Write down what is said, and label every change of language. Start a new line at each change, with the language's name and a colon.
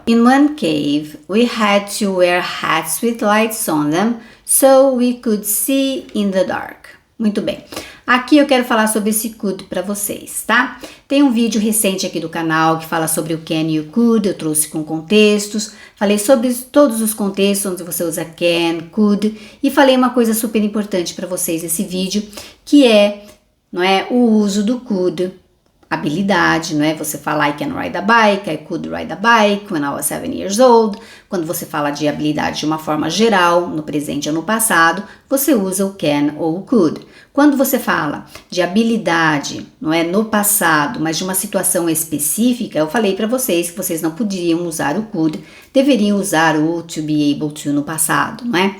English: In one cave, we had to wear hats with lights on them, so we could see in the dark.
Portuguese: Muito bem. Aqui eu quero falar sobre esse could para vocês, tá? Tem um vídeo recente aqui do canal que fala sobre o can e o could, eu trouxe com contextos, falei sobre todos os contextos onde você usa can, could, e falei uma coisa super importante para vocês nesse vídeo, que é, não é, o uso do could, habilidade, não é? Você fala
English: I can ride a bike, I could ride a bike when I was 7 years old.
Portuguese: Quando você fala de habilidade de uma forma geral, no presente ou no passado, você usa o can ou o could. Quando você fala de habilidade, não é no passado, mas de uma situação específica, eu falei para vocês que vocês não poderiam usar o could, deveriam usar o to be able to no passado, não é?